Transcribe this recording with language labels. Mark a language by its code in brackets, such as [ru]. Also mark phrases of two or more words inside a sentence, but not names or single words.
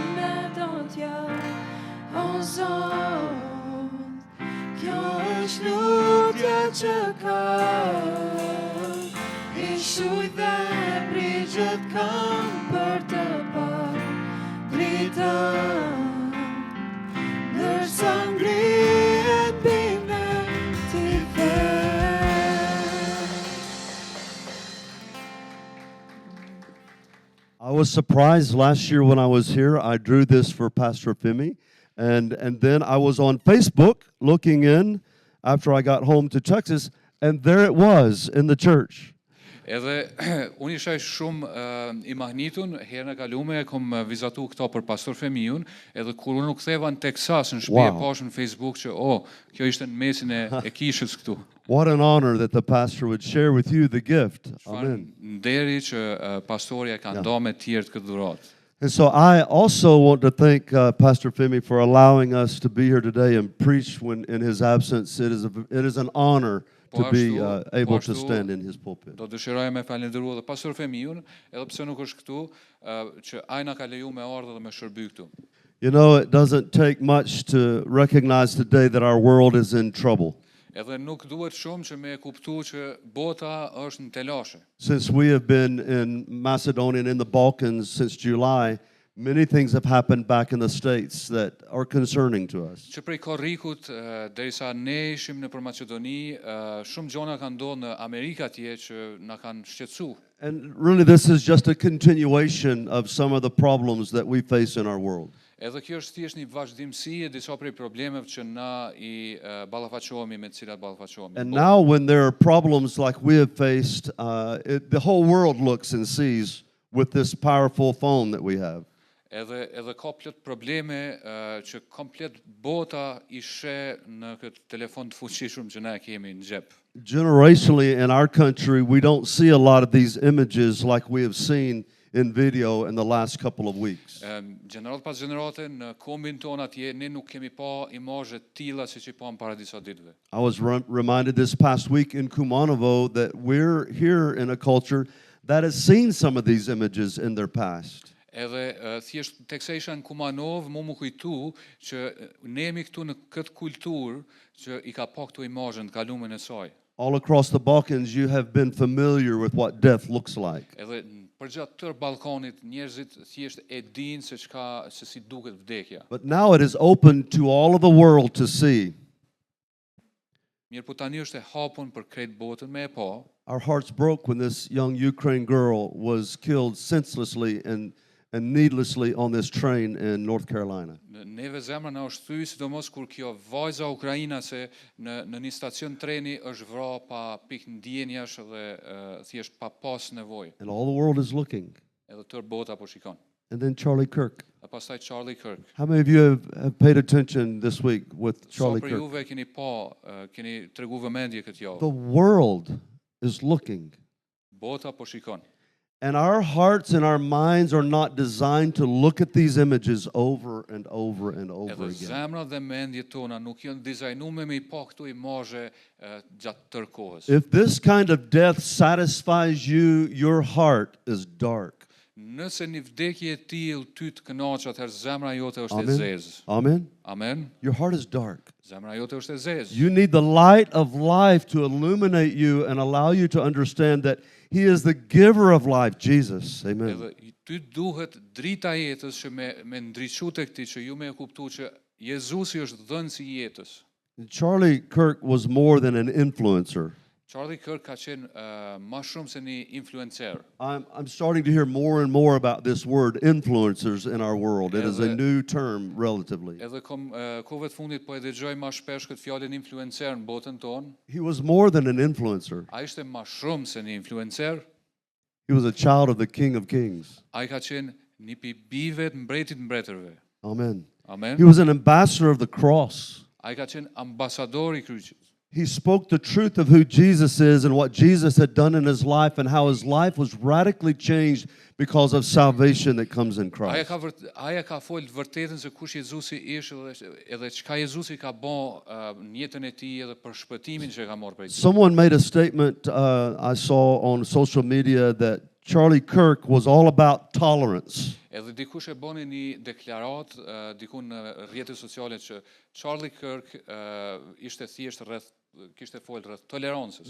[sq] dhe do t'ja o Zot kjo është lutja që kam i shuj dhe brigjet kanë për të parë dritan nërsa ngrihet bine ti the. [en] I was surprised last year when I was here. I drew this for Pastor Femi, and then I was on Facebook looking in after I got home to Texas, and there it was in the church. [sq] Edhe unë isha shumë I mahnitun, herën e kalume kom vizatu këto për Pastor Femiun, edhe kur unë u ktheva në Texas në shtëpi e pash në Facebook që kjo ishte në mesin e kishës këtu. [en] What an honor that the pastor would share with you the gift. Amen. [sq] Nderi që pastorja ka nda me tjerë këtë dhuratë. [en] And so I also want to thank Pastor Femi for allowing us to be here today and preach when in his absence. It is an honor to be able to stand in his pulpit. [sq] Do dëshiroj me falenderoj edhe Pastor Femiun, edhe pse nuk është këtu, që ai na ka leju me ardhe dhe me shërby këtu. [en] You know, it doesn't take much to recognize today that our world is in trouble. [sq] Edhe nuk duhet shumë që me kuptu që bota është në telashe. [en] Since we have been in Macedonia and in the Balkans since July, Many things have happened back in the States that are concerning to us. [sq] Që prej korrikut derisa ne ishim nëpër Maqedoni, shumë gjona kanë ndodhur në Amerikë atje që na kanë shqetësuar. [en] And really, this is just a continuation of some of the problems that we face in our world. [sq] Edhe kjo është thjesht një vazhdimsi e disa prej problemeve që na I ballafaqohemi me të cilat ballafaqohemi. [en] And now, when there are problems like we have faced, the whole world looks and sees with this powerful phone that we have. [sq] Edhe ka plot probleme që komplet bota I sheh në këtë telefon të fuqishëm që na e kemi në xhep. [en] Generationally in our country, we don't see a lot of these images like we have seen in video in the last couple of weeks. [sq] Gjenerat pas gjenerate në kombin ton atje ne nuk kemi pa imazhe të tilla siç I pa para disa ditëve. [en] I was reminded this past week in Kumanovo that we're here in a culture that has seen some of these images in their past. [sq] Edhe thjesht teksa isha në Kumanov, më kujtu që ne jemi këtu në këtë kulturë që I ka pa këtu imazhe të kalumen e saj. [en] All across the Balkans, you have been familiar with what death looks like. [sq] Edhe përgjatë tërë Ballkanit njerëzit thjesht e dinë se si duket vdekja. [en] But now it is open to all of the world to see. [sq] Mirë po tani është e hapur për krejt botën me e pa. [en] Our hearts broke when this young Ukraine girl was killed senselessly and needlessly on this train in North Carolina. [sq] Neve zemra na është thyr, sidomos kur kjo vajza ukrainase në një stacion treni është vrarë pa pikë ndjenjash dhe thjesht pa pas nevojë. [en] And all the world is looking. [sq] Edhe tërë bota po shikon. [en] And then Charlie Kirk. [sq] E pastaj Charlie Kirk. [en] How many of you have paid attention this week with Charlie [sq] Sa për [en] Kirk? [sq] juve keni pa, keni tregu vëmendje këtë javë. [en] The world is looking. [sq] Bota po shikon. [en] And our hearts and our minds are not designed to look at these images over and over and over [sq] Edhe [en] again. [sq] zemra dhe mendjet tona nuk janë dizajnuar me I pa këtu imazhe gjatë tërë kohës. [en] If this kind of death satisfies you, your heart is dark. [sq] Nëse një vdekje e tillë ty të kënaq, atëherë zemra jote është e Amen. zezë. Amen. Amen. [en] Your heart is dark. [sq] Zemra jote është e zezë. [en] You need the light of life to illuminate you and allow you to understand that He is the giver of life, Jesus. Amen. [sq] Edhe ty duhet drita e jetës që me ndriçu tek ti që ju me e kuptu që Jezusi është dhënësi I jetës. [en] Charlie Kirk was more than an influencer. [sq] Charlie Kirk ka qenë më shumë se një influencer. [en] I'm starting to hear more and more about this word influencers in our world. It is a new term relatively. [sq] Edhe kohëve të fundit po e dëgjoj më shpesh këtë fjalën influencer në botën tonë. [en] He was more than an influencer. [sq] Ai ishte më shumë se një influencer. [en] He was a child of the King of Kings. [sq] Ai ka qenë një pi bive të mbretit mbretërve. Amen. Amen. [en] He was an ambassador of the cross. [sq] Ai ka qenë ambasador I kryqit. [en] He spoke the truth of who Jesus is and what Jesus had done in his life and how his life was radically changed because of salvation that comes in Christ. [sq] Aja ka folë vërtetën se kush Jezusi ishte edhe çka Jezusi ka bën në jetën e tij edhe për shpëtimin që ka marrë prej tij. [en] Someone made a statement I saw on social media that Charlie Kirk was all about tolerance. [sq] Edhe dikush e bëni një deklarat diku në rrjetet sociale që Charlie Kirk ishte thjesht kishte folë rreth tolerancës.